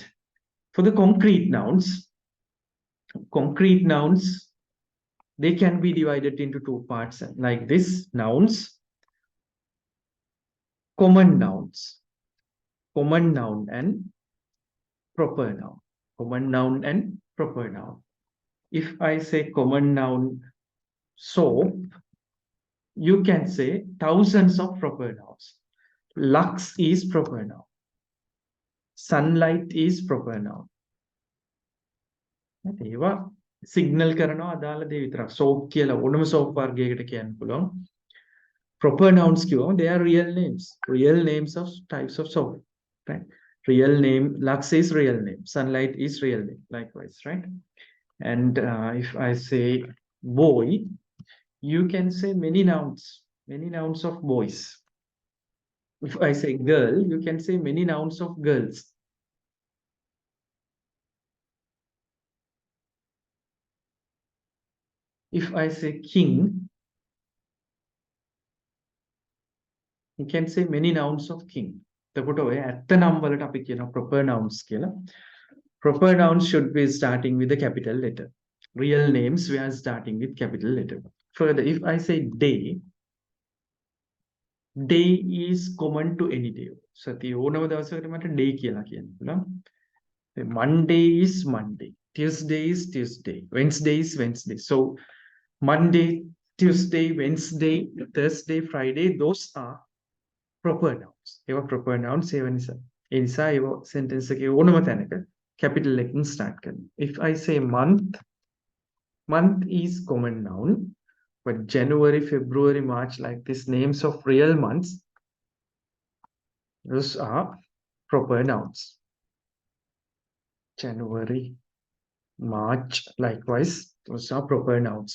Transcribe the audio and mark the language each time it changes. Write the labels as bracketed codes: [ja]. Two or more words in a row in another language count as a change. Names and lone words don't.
[en] For the concrete nouns, they can be divided into two parts like this: nouns, common nouns, common noun and proper noun, common noun and proper noun. If I say common noun soap, you can say thousands of proper nouns. Lux is proper noun. Sunlight is proper noun. [si] ඒවා සිග්නල් කරනවා අදාළ දේ විතරක්. soap කියලා ඕනම soap වර්ගයකට කියන්න පුළුවන්. [en] Proper nouns [si] කිව්වම [en] they are real names of types of soap, right? Real name, Lux is real name, sunlight is real name, likewise, right? And if I say boy, you can say many nouns of boys. If I say girl, you can say many nouns of girls. If I say king, you can say many nouns of king. [si] එතකොට ඔය ඇත්ත නම් වලට අපි කියන [en] proper nouns [si] කියලා. [en] Proper nouns should be starting with a capital letter. Real names we are starting with capital letter. Further, if I say day, day is common to any day. [si] සතිය ඕනම දවසකට මට day කියලා කියන්න පුළුවන්. [en] Monday is Monday, Tuesday is Tuesday, Wednesday is Wednesday. So Monday, Tuesday, Wednesday, Thursday, Friday, those are proper nouns. [si] ඒවා [en] proper nouns [si] ඒවා නිසා. ඒ නිසා ඒවා sentence එකේ ඕනම තැනක capital එකකින් start කරනවා. [en] If I say month, month is common noun, but January, February, March, like these names of real months, those are proper nouns. January, March, likewise, those are proper nouns.